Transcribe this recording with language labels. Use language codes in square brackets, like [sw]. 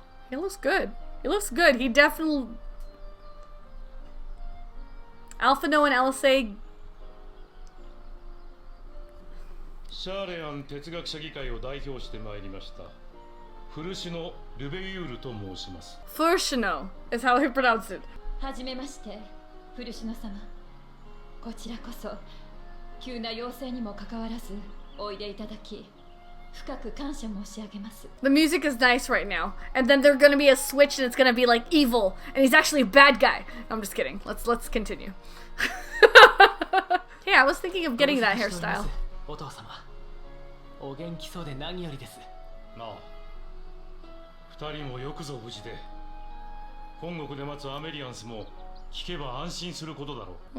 [en] He looks good. He definitely... Alphino and LSA. [ja] シャーレアン哲学者議会を代表してまいりましたフルシノ・ルベイユールと申します。 [en] Furshino is how he pronounced it. [ja] はじめまして、フルシノ様。こちらこそ急な要請にもかかわらずおいでいただき深く感謝申し上げます。 [en] The music is nice right now, and then there's gonna be a switch and it's gonna be like evil, and he's actually a bad guy. I'm just kidding. Let's continue. Yeah, I was thinking of getting that hairstyle. [ja] お父様、お元気そうで何よりです。なあ、二人もよくぞ無事で、本国で待つアメリアンスも聞けば安心することだろう。